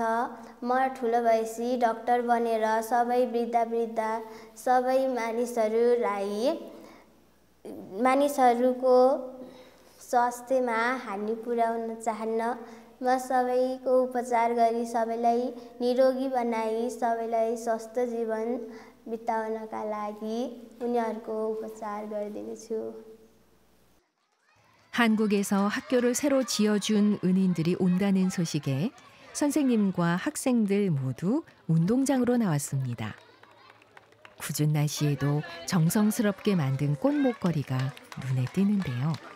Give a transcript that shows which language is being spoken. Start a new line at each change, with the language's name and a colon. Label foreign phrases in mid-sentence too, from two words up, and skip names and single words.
Nepali: म ठुलो भएपछि डाक्टर बनेर सबै वृद्ध सबै मानिसहरूको स्वास्थ्यमा हानि पुर्याउन चाहन्न. म सबैको उपचार गरी सबैलाई निरोगी बनाई सबैलाई स्वस्थ जीवन बिताउनका लागि उनीहरूको उपचार गरिदिनेछु.
Korean: 한국에서 학교를 새로 지어준 은인들이 온다는 소식에 선생님과 학생들 모두 운동장으로 나왔습니다. 궂은 날씨에도 정성스럽게 만든 꽃 목걸이가 눈에 띄는데요.